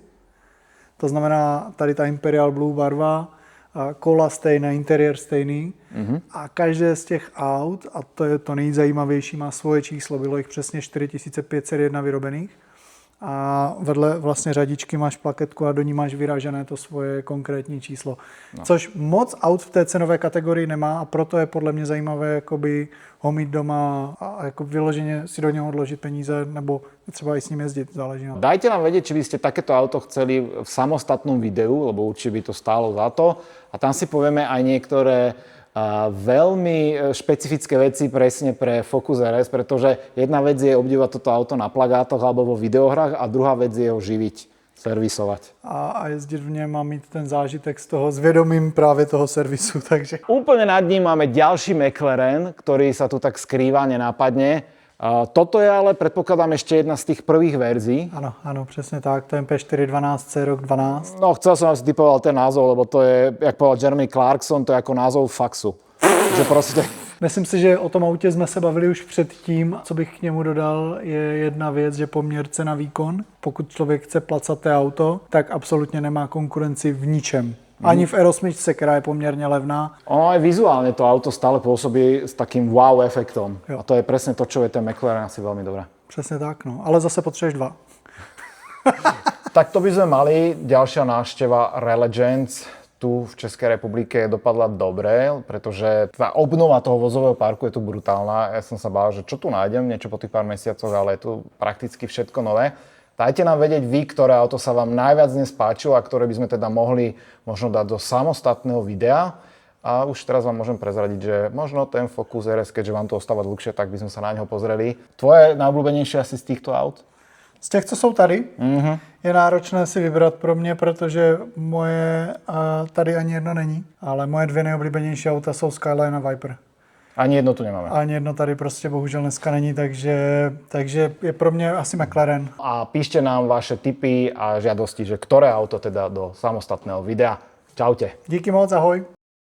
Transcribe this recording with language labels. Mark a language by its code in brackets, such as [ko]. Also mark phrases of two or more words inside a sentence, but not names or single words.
[cs] To znamená, tady ta Imperial Blue barva, kola stejné, interiér stejný a každé z těch aut, a to je to nejzajímavější, má svoje číslo, bylo jich přesně 4501 vyrobených a vedle vlastně řadičky máš plaketku a do ní máš vyražené to svoje konkrétní číslo. Což moc aut v té cenové kategorii nemá a proto je podle mě zajímavé jakoby ho mít doma a jako vyloženě si do něho odložit peníze nebo třeba i s ním jezdit, záleží na to. [sk] Dajte nám vedieť, či by ste takéto auto chceli v samostatnom videu, lebo určite by to stálo za to. A tam si povieme aj niektoré veľmi špecifické veci presne pre Focus RS, pretože jedna vec je obdivovať toto auto na plagátoch alebo vo videohrách a druhá vec je ho živiť, servisovať. [cs] A jezdit v něm a mít ten zážitek z toho s vědomím právě toho servisu, takže... [sk] Úplne nad ním máme ďalší McLaren, ktorý sa tu tak skrýva, nenápadne. Toto je ale, predpokladám, ešte jedna z tých prvých verzií. [cs] Ano, přesně tak, to je MP412 C-Rok 12. [sk] No, chcel som, aby si typoval ten názov, lebo to je, jak povedal Jeremy Clarkson, to je ako názov faxu. Že proste... [cs] Myslím si, že o tom autě jsme se bavili už předtím. Co bych k němu dodal, je jedna věc, že poměr cena výkon. Pokud člověk chce placaté auto, tak absolutně nemá konkurenci v ničem. Ani v R8, která je poměrně levná. [sk] Ono aj vizuálne to auto stále pôsobí s takým wow efektom. [cs] Jo. [sk] A to je presne to, čo je ten McLaren asi veľmi dobré. [cs] Přesně tak, no. Ale zase potřebuješ dva. [sk] Tak to by sme mali. Ďalšia návšteva Relegends tu v Českej republike dopadla dobre, pretože tá obnova toho vozového parku je tu brutálna. Ja som sa bál, že čo tu nájdem, niečo po tých pár mesiacoch, ale je tu prakticky všetko nové. Dajte nám vedieť vy, ktoré auto sa vám najviac dnes páčilo a ktoré by sme teda mohli možno dať do samostatného videa. A už teraz vám môžem prezradiť, že možno ten Focus RS, keďže vám to ostáva dlhšie, tak by sme sa na neho pozreli. Tvoje najobľúbenejšie asi z týchto aut? [cs] Z těch, co jsou tady, je náročné si vybrat pro mě, protože moje tady ani jedno není, ale moje dvě nejoblíbenější auta jsou Skyline a Viper. [sk] Ani jedno tu nemáme. [cs] Ani jedno tady prostě bohužel dneska není, takže je pro mě asi McLaren. [sk] A píšte nám vaše tipy a žiadosti, že ktoré auto teda do samostatného videa. Čaute. [cs] Díky moc, ahoj.